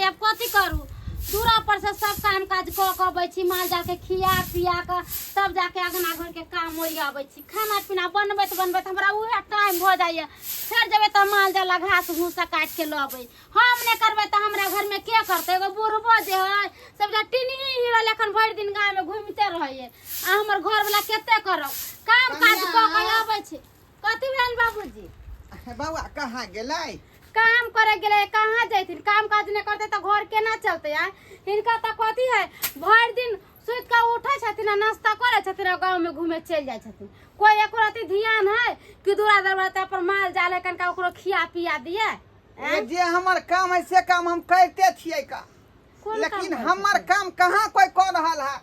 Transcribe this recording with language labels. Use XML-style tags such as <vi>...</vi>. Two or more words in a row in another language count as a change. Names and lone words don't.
<mai>अब कथी करू, दूरा पर से सब काम काज क के माल जाके खिया पिया के तब जाके अगना घर के काम ओरियाबै छी। खाना पीना बनबैत हमरा उहे टाइम हो जाइए। फिर जेबै तो माल जाला घास भूसा काट के लबै। हम नहीं करबै तो हमरा घर में के करते? एगो बूढ़बो जे है सब टिनी हीरा लेखन भर दिन गाँव में घूमते रहिए आ हमर घर वाला केते करब काम काज क के आबै छी। कथी भेल बाबूजी? बाबा कहाँ गेलै? काम करे गेले कहाँ जैथिन? काम काज नहीं करते तो घर केना चलते यार? इनका तो कथी है भर दिन सुत के उठे छथिन नाश्ता करे छथिन गाँव में घूमे चल जाए छथिन। कोई एक रति ध्यान है कि दूरा दरवाजा पर माल जाले कनका ओकरो खिया पिया दिए? जे हमर काम है से काम हम करते छियै का, लेकिन हमर काम कहाँ कोई कर रहल है?</mai>